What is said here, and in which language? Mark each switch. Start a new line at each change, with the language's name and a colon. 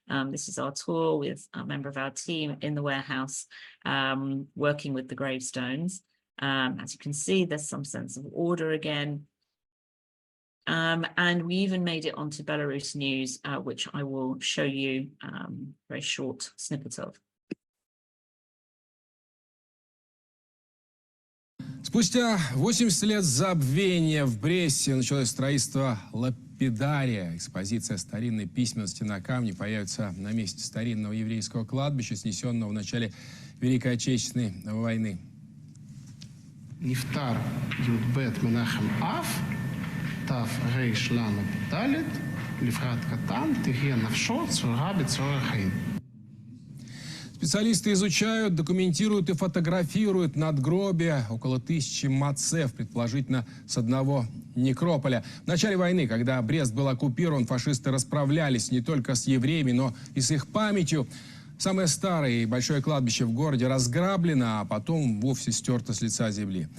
English: This is our tour with a member of our team in the warehouse, working with the gravestones. As you can see, there's some sense of order again. And we even made it onto Belarus News, which I will show you a very short snippet of.
Russian: Спустя 80 лет забвения в Бресте началось строительство лапидария. Экспозиция старинной письменности на камне появится на месте старинного еврейского кладбища, снесенного в начале Великой Отечественной войны.
Hebrew: נפטר י"ב מנחם אף, תר"ש ד', לפרט קטן, תהיה נפשו צרורה בצרור החיים.
Russian: Специалисты изучают, документируют и фотографируют надгробия, около 1000 мацев, предположительно с одного некрополя. В начале войны, когда Брест был оккупирован, фашисты расправлялись не только с евреями, но и с их памятью. Самое старое и большое кладбище в городе разграблено, а потом вовсе стерто с лица земли.